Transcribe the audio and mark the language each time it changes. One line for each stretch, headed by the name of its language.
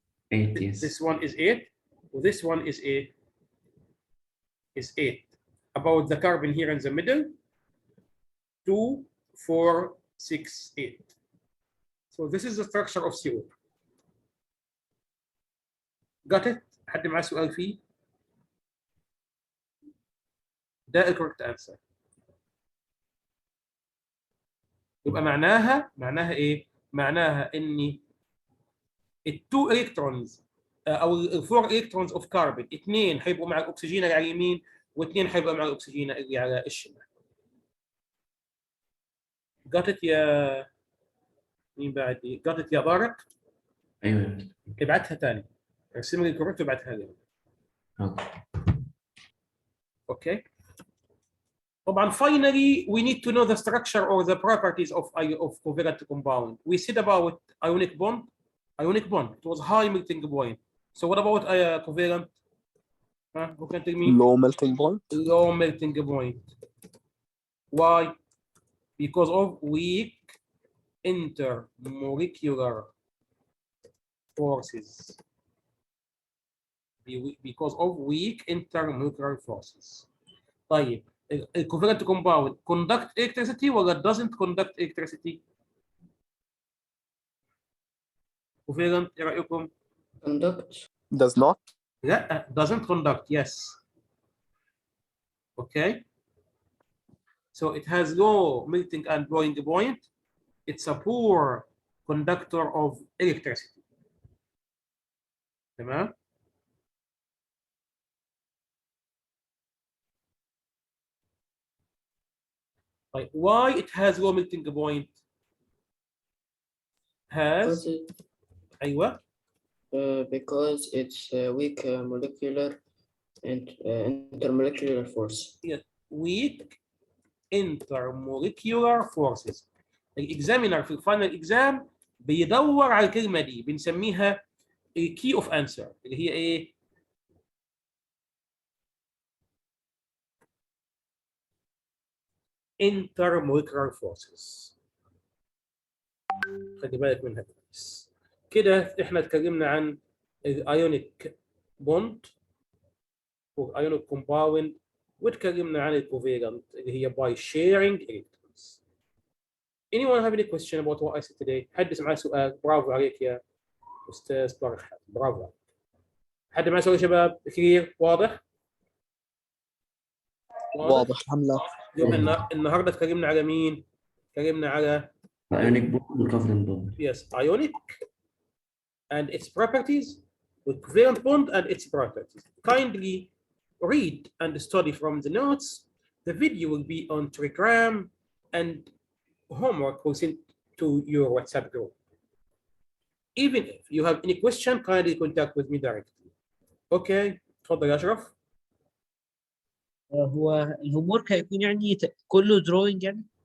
English: 8, yes. This one is 8. This one is 8. Is 8. About the carbon here in the middle, 2, 4, 6, 8. So this is the structure of CO. Got it?
Arabic: حد معاه سؤال فيه؟ ده الكوركت انسر. يبقى معناها ايه؟ معناها ان التو الكترونز او الفور الكترونز اوف كاربون اثنين هيبقوا مع الاكسجين اللي على اليمين واثنين هيبقوا مع الاكسجين اللي على الشمال.
English: Got it
Arabic: يا مين بعد؟
English: Got it يا طارق؟
Arabic: ايوه. ابعتها ثاني. ارسم لي الكوركت وابعتها لي.
English: Okay. طبعا finally we need to know the structure or the properties of covalent compound. We said about ionic bond. Ionic bond, it was high melting point. So what about covalent? Who can tell me? Low melting point. Low melting point. Why? Because of weak intermolecular forces. Because of weak intermolecular forces.
Arabic: طيب الكوفالنت كومباوند
English: conduct electricity
Arabic: ولا
English: doesn't conduct electricity؟
Arabic: كوفالنت ايه رايكم؟
English: conduct. Does not. لا doesn't conduct. Yes. Okay. So it has low melting and boiling point. It's a poor conductor of electricity.
Arabic: تمام.
English: طيب why it has low melting point? Has أيوة. Because it's weak molecular and intermolecular force. weak intermolecular forces.
Arabic: الاكزامينر في الفاينل اكزام بيدور على الكلمه دي، بنسميها الكي اوف انسر اللي هي ايه؟
English: intermolecular forces.
Arabic: خلي بالك منها كويس. كده احنا اتكلمنا عن الايونيك بوند والايونيك كومباوند، واتكلمنا عن الكوفالنت اللي هي باي شيرنج الكترونز.
English: Anyone have any question about what I said today؟
Arabic: حد معاه سؤال؟ برافو عليك
English: يا استاذ برحة، برافو عليك.
Arabic: حد معاه سؤال يا شباب؟ كلير؟ واضح؟ واضح الحمد لله. النهارده اتكلمنا على مين؟ اتكلمنا على
English: Ionic bond والcovalent bond. yes ionic and its properties with covalent bond and its properties. Kindly read and study from the notes. The video will be on Telegram and homework will send to your WhatsApp group. Even if you have any question, kindly contact with me directly.
Arabic: Okay, تفضل يا أشرف. هو الهوم ورك هيكون يعني كله drawing يعني؟